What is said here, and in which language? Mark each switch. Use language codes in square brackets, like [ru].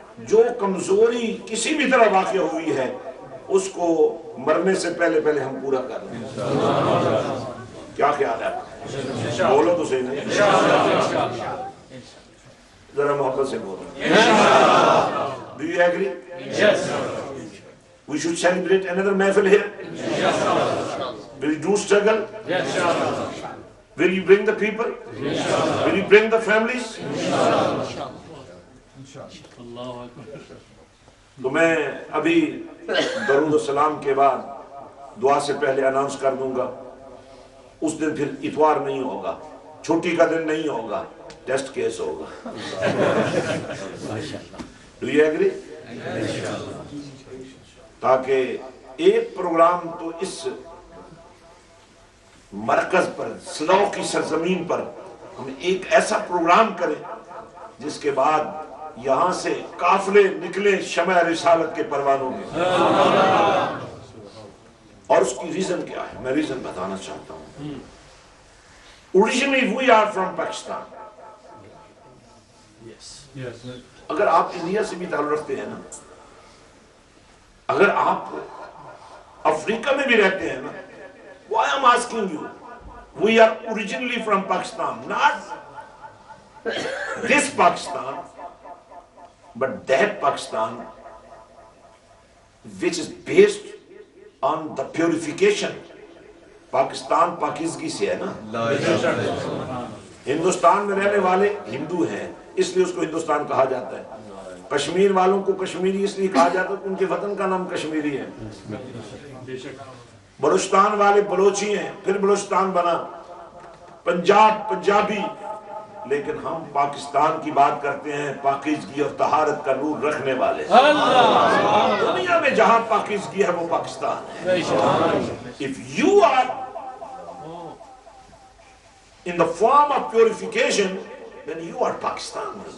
[ur] جو کمزوری کسی بھی طرح واقع ہوئی ہے اس کو مرنے سے پہلے پہلے ہم پورا کر لیں۔ کیا خیال ہے؟ بولو تو صحیح نہیں، ذرا محبت سے بولو۔ [en] Do you agree? Yes. We should celebrate another mahfil here. Will you do struggle? Yes. Will you bring the people? Will you bring the families? [ar] اللہ اکبر۔ [ur] تو میں ابھی درود و سلام کے بعد دعا سے پہلے اناؤنس کر دوں گا، اس دن پھر اتوار نہیں ہوگا، چھٹی کا دن نہیں ہوگا، ٹیسٹ کیس ہوگا۔ [en] Do you agree? [ur] تاکہ ایک پروگرام تو اس مرکز پر، سلو کی سرزمین پر ہم ایک ایسا پروگرام کریں جس کے بعد یہاں سے قافلے نکلے شمع رسالت کے پروانوں میں۔ اور اس کی ریزن کیا ہے؟ میں ریزن بتانا چاہتا ہوں۔ [en] Originally we are from Pakistan. [ur] اگر آپ انڈیا سے بھی تعلق رکھتے ہیں نا، [en] اگر آپ افریقہ میں بھی رہتے ہیں نا، why I'm asking you, we are originally from Pakistan, not this Pakistan, but that Pakistan which is based on the purification. [ur] Pakistan پاکیزگی سے ہے نا، ہندوستان میں رہنے والے ہندو ہیں اس لیے اس کو ہندوستان کہا جاتا ہے، کشمیر والوں کو کشمیری اس لیے کہا جاتا ہے کہ ان کے وطن کا نام کشمیری ہے، بلوچستان والے بلوچی ہیں پھر بلوچستان بنا، پنجاب پنجابی، لیکن ہم پاکستان کی بات کرتے ہیں، پاکیزگی اور طہارت کا نور رکھنے والے۔ دنیا میں جہاں پاکیزگی ہے وہ پاکستان ہے۔ [en] If you are in the form of purification, then you are Pakistan.